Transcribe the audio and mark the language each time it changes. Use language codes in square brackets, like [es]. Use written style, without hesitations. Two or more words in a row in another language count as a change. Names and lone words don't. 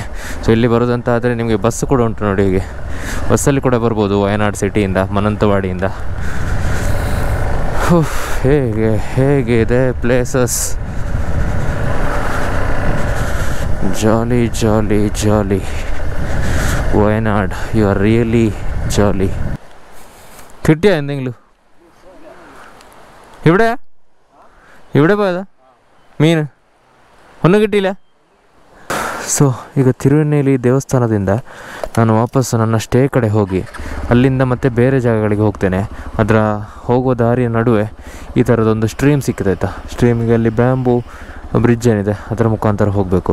[kn] ಸೊ ಇಲ್ಲಿ ಬರೋದಂತ ಆದರೆ ನಿಮಗೆ ಬಸ್ ಕೂಡ ಉಂಟು ನೋಡಿ. ಹೀಗೆ ಬಸ್ಸಲ್ಲಿ ಕೂಡ ಬರ್ಬೋದು ವಯನಾಡು ಸಿಟಿಯಿಂದ, ಮನಂತವಾಡಿಯಿಂದ. ಹೇಗಿದೆ ಪ್ಲೇಸಸ್, [en] jolly jolly jolly. Wayanad you are really jolly. [ml] കിട്ടിയോ എന്തെങ്കിലും? ഇവിടെ പോയതാ മീൻ? ഒന്നും കിട്ടിയില്ല. [kn] ಸೊ ಈಗ ತಿರುವೆನ್ನೇಲಿ ದೇವಸ್ಥಾನದಿಂದ ನಾನು ವಾಪಸ್ಸು ನನ್ನ ಸ್ಟೇ ಕಡೆ ಹೋಗಿ ಅಲ್ಲಿಂದ ಮತ್ತೆ ಬೇರೆ ಜಾಗಗಳಿಗೆ ಹೋಗ್ತೇನೆ. ಅದರ ಹೋಗೋ ದಾರಿಯ ನಡುವೆ ಈ ಥರದೊಂದು ಸ್ಟ್ರೀಮ್ ಸಿಕ್ಕಿದೆ ಆಯಿತಾ. ಸ್ಟ್ರೀಮಿಗೆ ಅಲ್ಲಿ ಬ್ಯಾಂಬೂ ಬ್ರಿಡ್ಜ್ ಏನಿದೆ ಅದರ ಮುಖಾಂತರ ಹೋಗಬೇಕು.